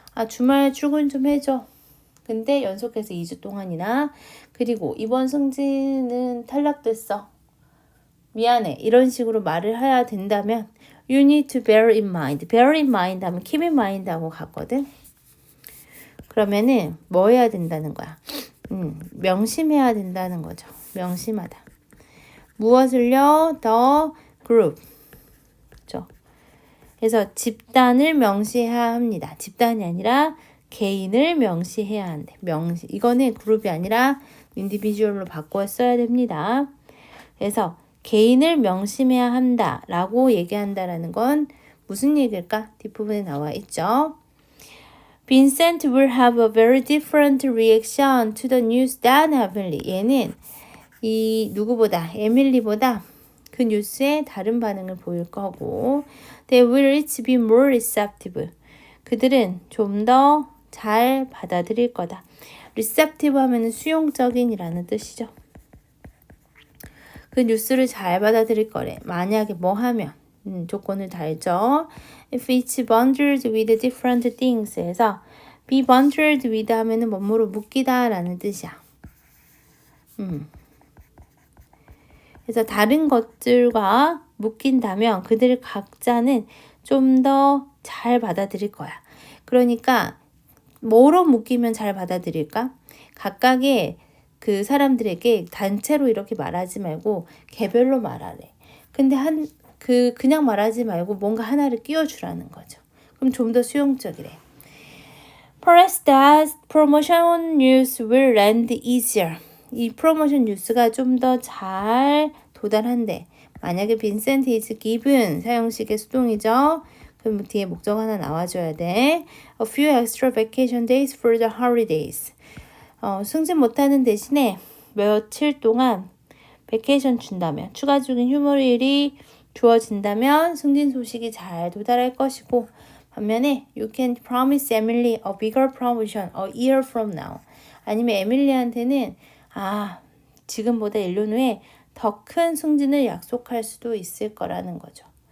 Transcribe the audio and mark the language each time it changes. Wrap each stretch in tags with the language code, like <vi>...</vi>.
<ko>주말 출근 좀 해줘. 근데 연속해서 2주 동안이나 그리고 이번 승진은 탈락됐어. 미안해. 이런 식으로 말을 해야 된다면</ko> <en>you need to bear in mind.</en> <ko>bear in mind 하면 keep in mind 하고 갔거든. 그러면은 뭐 해야 된다는 거야? 명심해야 된다는 거죠. 명심하다. 무엇을요?</ko> <en>The group.</en> <ko>그렇죠? 그래서 집단을 명시해야 합니다. 집단이 아니라 개인을 명시해야 한대. 이거는 그룹이 아니라 인디비주얼로 바꿔 써야 됩니다. 그래서 개인을 명심해야 한다라고 얘기한다라는 건 무슨 얘기일까? 뒷부분에 나와 있죠.</ko> <en>Vincent will have a very different reaction to the news than Emily.</en> <ko>얘는 이 누구보다 에밀리보다 그 뉴스에 다른 반응을 보일 거고</ko> <en>They will each be more receptive.</en> <ko>그들은 좀 더 잘 받아들일 거다. receptive 하면 수용적인이라는 뜻이죠. 그 뉴스를 잘 받아들일 거래. 만약에 뭐 하면 조건을 달죠.</ko> <en>If it's bundled with different things</en> <ko>해서</ko> <en>be bundled with</en> <ko>하면은 뭐뭐로 묶이다 라는 뜻이야. 그래서 다른 것들과 묶인다면 그들 각자는 좀 더 잘 받아들일 거야. 그러니까 뭐로 묶이면 잘 받아들일까? 각각의 그 사람들에게 단체로 이렇게 말하지 말고 개별로 말하래. 근데 그냥 말하지 말고 뭔가 하나를 끼워주라는 거죠. 그럼 좀 더 수용적이래.</ko> <en>Perhaps that promotion news will land easier.</en> <ko>이 프로모션 뉴스가 좀 더 잘 도달한대. 만약에</ko> <en>Vincent is given</en> <ko>사용식의 수동이죠. 그럼 뒤에 목적 하나 나와줘야 돼.</ko> <en>A few extra vacation days for the holidays.</en> <ko>승진 못하는 대신에 며칠 동안 베케이션 준다면 추가적인 휴무일이 주어진다면 승진 소식이 잘 도달할 것이고 반면에</ko> <en>you can promise Emily a bigger promotion a year from now.</en> <ko>아니면 에밀리한테는 지금보다 1년 후에 더 큰 승진을 약속할 수도 있을 거라는 거죠.</ko>